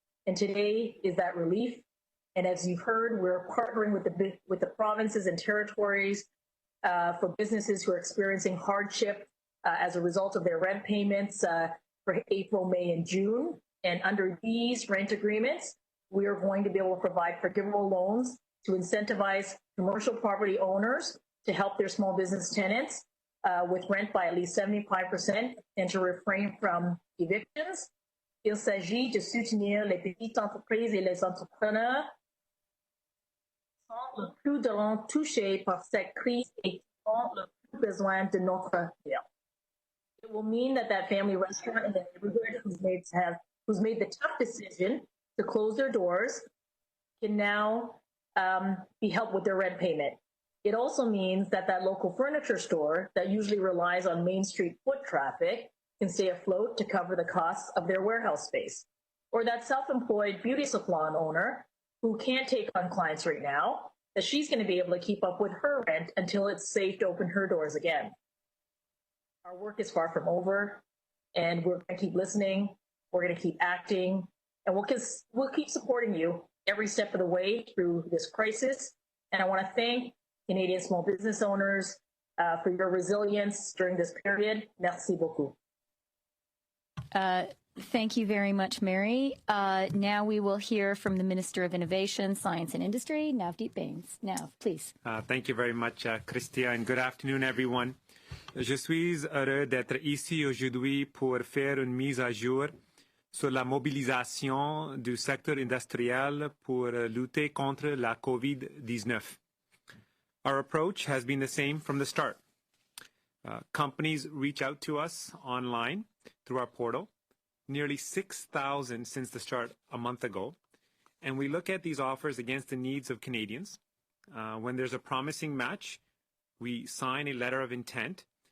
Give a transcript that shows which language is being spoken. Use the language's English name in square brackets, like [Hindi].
[English] And today is that relief. And as you've heard, we're partnering with the provinces and territories for businesses who are experiencing hardship as a result of their rent payments for April, May, and June. And under these rent agreements, we are going to be able to provide forgivable loans to incentivize commercial property owners to help their small business tenants with rent by at least 75% and to refrain from evictions. [French] Il s'agit de soutenir les petites entreprises et les entrepreneurs qui sont le plus durement touchés par cette crise et qui ont le plus besoin de notre aide. [English] It will mean that family restaurant in the neighborhood who's made the tough decision to close their doors can now be helped with their rent payment. It also means that local furniture store that usually relies on Main Street foot traffic can stay afloat to cover the costs of their warehouse space. Or that self-employed beauty salon owner who can't take on clients right now, that she's going to be able to keep up with her rent until it's safe to open her doors again. Our work is far from over, and we're going to keep listening, we're going to keep acting, and we'll keep supporting you every step of the way through this crisis. And I want to thank Canadian small business owners for your resilience during this period. [French] Merci beaucoup. [English] Thank you very much, Mary. Now we will hear from the Minister of Innovation, Science and Industry, Navdeep Bains. Nav, please. Thank you very much, Christia, and good afternoon, everyone. [French] Je suis heureux d'être ici aujourd'hui pour faire une mise à jour sur la mobilisation du secteur industriel pour lutter contre la COVID-19. [English] Our approach has been the same from the start. Companies reach out to us online through our portal, nearly 6,000 since the start a month ago, and we look at these offers against the needs of Canadians. When there's a promising match, we sign a letter of intent.